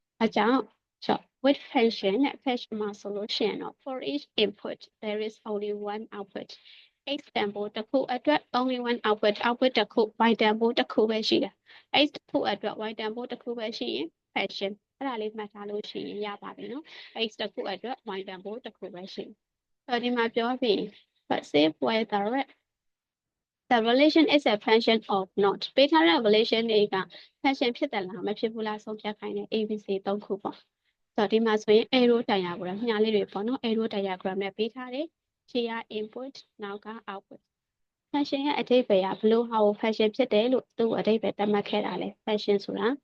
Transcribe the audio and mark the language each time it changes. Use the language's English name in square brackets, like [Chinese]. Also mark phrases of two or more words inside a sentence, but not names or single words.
[Burmese] အကြောင်း with function နဲ့ function မှာဆိုလို့ရှိရင်တော့ [English] for each input there is only one output [Burmese] x တန်ဖိုးတစ်ခုအတွက် [English] only one output [Burmese] တစ်ခု y တန်ဖိုးတစ်ခုပဲရှိတာ x တစ်ခုအတွက် y တန်ဖိုးတစ်ခုပဲရှိရင် function အဲ့ဒါလေးမှတ်ထားလို့ရှိရင်ရပါပြီနော် x တစ်ခုအတွက် y တန်ဖိုးတစ်ခုပဲရှိတယ်ဒီမှာပြောပြီး [English] but say whether the relation is a function of not [Burmese] ပေးထားတဲ့ relation တွေက function ဖြစ်တယ်လားမဖြစ်ဘူးလားဆုံးဖြတ်ခိုင်းတဲ့ ABC 3ခုပေါ့ဒီမှာဆိုရင် [English] arrow diagram [Burmese] ညာလေးတွေပေါ့နော် [English] arrow diagram [Burmese] နဲ့ပေးထားတယ်ရှေ့က input နောက်က output function ရဲ့အဓိပ္ပာယ်ကဘယ်လိုဟာကို function ဖြစ်တယ်လို့သူ့အဓိပ္ပာယ်သတ်မှတ်ခဲ့တာလဲ function ဆိုတာ